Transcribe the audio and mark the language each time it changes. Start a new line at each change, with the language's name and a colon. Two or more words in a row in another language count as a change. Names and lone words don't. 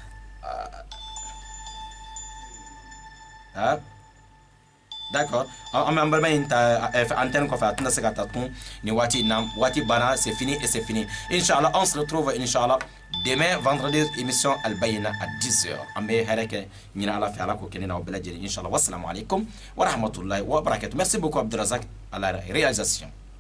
Bambara: d'accord an bɛ an balima in ta antenne kɔfɛ a tɛna se ka ta tun nin waati in na waati banna
French: c'est fini et c'est fini
Bambara: inshallah
French: on se retrouve inshallah demain vendredi émission Al Bayina à 10h
Bambara: an bɛ hɛrɛ kɛ ɲini ala fɛ ala k'o kɛ ne n'aw bɛɛ lajɛlen inshallah
Arabic: والسلام عليكم ورحمة الله وبركاته
French: merci beaucoup
Bambara: Abdurazak
French: à la réalisation.